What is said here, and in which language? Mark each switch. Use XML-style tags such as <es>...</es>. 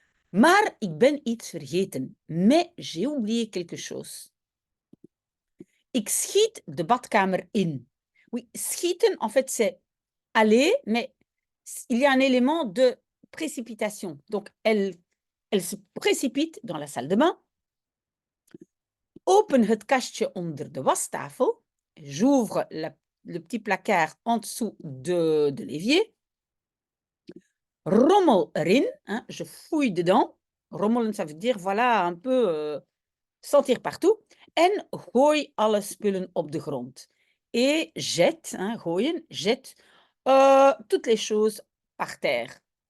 <nl>Maar ik ben iets vergeten.</nl> <fr>Mais j'ai oublié quelque chose.</fr> <nl>Ik schiet de badkamer in.</nl> <fr>Oui, schieten, en fait, c'est aller, mais il y a un élément de précipitation. Donc, elle se précipite dans la salle de bain.</fr> <nl>Open het kastje onder de wastafel.</nl> <fr>J'ouvre le petit placard en dessous de l'évier.</fr> <nl>Rommel erin,</nl> <fr>hein, je fouille dedans. Rommelen, ça veut dire, voilà, un peu sentir partout.</fr> <nl>En gooi alle spullen op de grond.</nl> <fr>Et jette, hein, gooien, jette toutes les choses par terre.</fr>